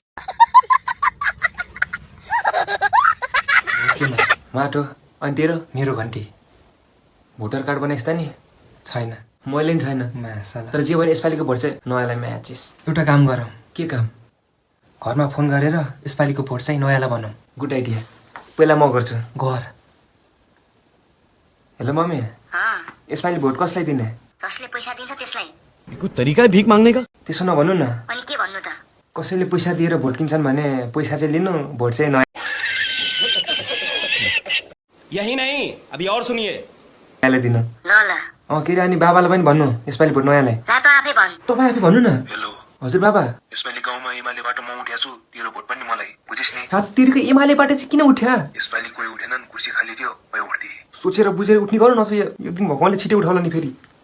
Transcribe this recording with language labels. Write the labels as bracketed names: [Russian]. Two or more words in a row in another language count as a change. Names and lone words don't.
[Nepali] माटो अनि तेरो मेरो घन्टी भोटर कार्ड बनाइस् त नि छैन मैले नि छैन तर जे भने यसपालिको भोट चाहिँ नयाँलाई म्याचिस एउटा काम गरौँ के काम घरमा फोन गरेर यसपालिको भोट चाहिँ नयाँलाई बनाऊ [English] good idea [Nepali] पहिला म गर्छु घर हेलो मम्मी यसपालि भोट कसलाई दिने जसले पैसा दिन्छ त्यसलाई [Hindi] तरिका भिख माग्ने का [Nepali] त्यसो नभन्नु न अनि के भन्नु त कसैले पैसा दिएर भोट किन्छन् भने पैसा चाहिँ लिनु भोट चाहिँ नयाँ [Hindi] यही नहीं अभी और सुनिए [Nepali] नयाँलाई दिनु ल ल के अरे अनि बाबालाई पनि भन्नु यसपालि भोट नयाँलाई ला त आफै भन् तपाईँ आफै भन्नु न हेलो हजुर बाबा यसपालि गाउँमा एमालेबाट म उठ्या छु तेरो भोट पनि मलाई बुझिस् नि तिर्को एमालेबाट चाहिँ किन उठ्या यसपालि कोही उठेनन् कुर्सी खाली थियो मै उठ्थे सोचेर बुझेर उठ्ने गरौँ न एक दिन भगवान्ले छिटै उठाउला नि फेरि